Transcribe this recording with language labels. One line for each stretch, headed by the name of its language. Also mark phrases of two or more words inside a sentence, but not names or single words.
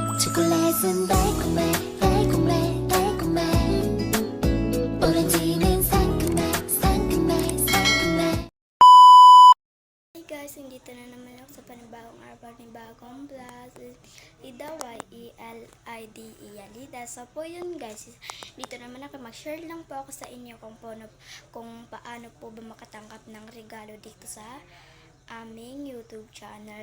Korean: 초콜릿은 달콤해 달콤해 달콤해 오렌지는 상큼해 상큼해 상큼해.
English: Hey guys,
Filipino: nandito na naman ako sa panibagong araw ni bagong vlog. Lida, Y-E-L-I-D-E, Lida. So po yun guys, dito naman ako mag-share lang po ako sa inyo kung paano po ba makatangkap ng regalo dito sa aming YouTube channel.